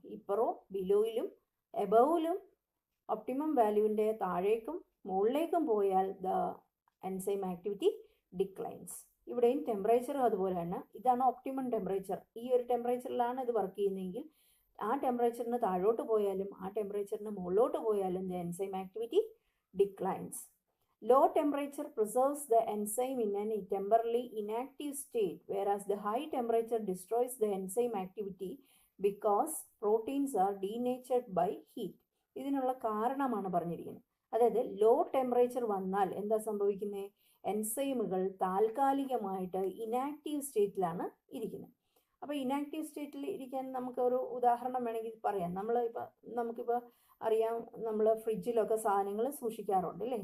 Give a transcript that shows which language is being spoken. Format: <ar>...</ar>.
<ml>ഇപ്പറോ ബിലോയിലും എബവിലും optimum വാല്യൂവിൻ്റെ താഴേക്കും മുകളിലേക്കും പോയാൽ</ml> <en>The enzyme activity declines.</en> <ml>ഇവിടെയും ടെമ്പറേച്ചറും അതുപോലെ തന്നെ. ഇതാണ് ഒപ്റ്റിമം ടെമ്പറേച്ചർ. ഈ ഒരു ടെമ്പറേച്ചറിലാണ് ഇത് വർക്ക് ചെയ്യുന്നതെങ്കിൽ ആ ടെമ്പറേച്ചറിന് താഴോട്ട് പോയാലും ആ ടെമ്പറേച്ചറിന് മുകളിലോട്ട് പോയാലും</ml> <en>The enzyme activity declines. Low temperature preserves the enzyme in a temporarily inactive state, whereas the high temperature destroys the enzyme activity because proteins are denatured by heat.</en> <ml>ഇതിനുള്ള കാരണമാണ് പറഞ്ഞിരിക്കുന്നത്. അതായത് ലോ ടെമ്പറേച്ചർ വന്നാൽ എന്താ സംഭവിക്കുന്നത്? എൻസൈമുകൾ താൽക്കാലികമായിട്ട് ഇനാക്റ്റീവ് സ്റ്റേറ്റിലാണ് ഇരിക്കുന്നത്. അപ്പോൾ ഇനാക്റ്റീവ് സ്റ്റേറ്റിൽ ഇരിക്കാൻ നമുക്കൊരു ഉദാഹരണം വേണമെങ്കിൽ പറയാം. നമുക്കിപ്പോൾ അറിയാം, നമ്മൾ ഫ്രിഡ്ജിലൊക്കെ സാധനങ്ങൾ സൂക്ഷിക്കാറുണ്ട് അല്ലേ?</ml>